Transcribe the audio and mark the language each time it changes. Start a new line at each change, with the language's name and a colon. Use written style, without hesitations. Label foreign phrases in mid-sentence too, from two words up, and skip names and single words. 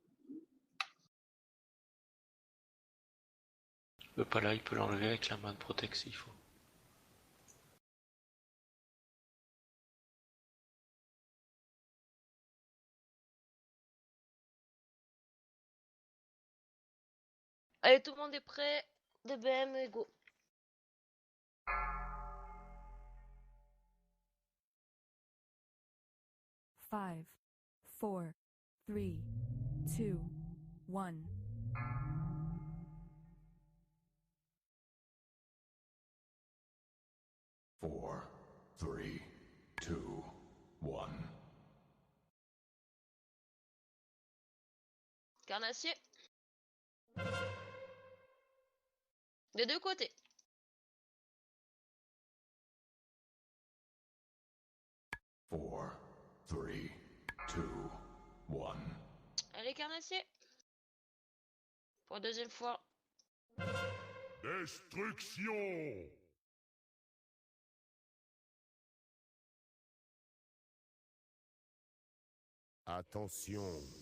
French: Le pala, il peut l'enlever avec la main de Protect s'il faut. Allez, tout le monde est prêt. DBM et go.
English: Five, 4, 3, 2, 1. 4, 3, 2, 1.
French: Carnassier. Des deux côtés.
English: Four, three, two, one.
French: Allez, carnassier. Pour la deuxième fois. Destruction. Attention.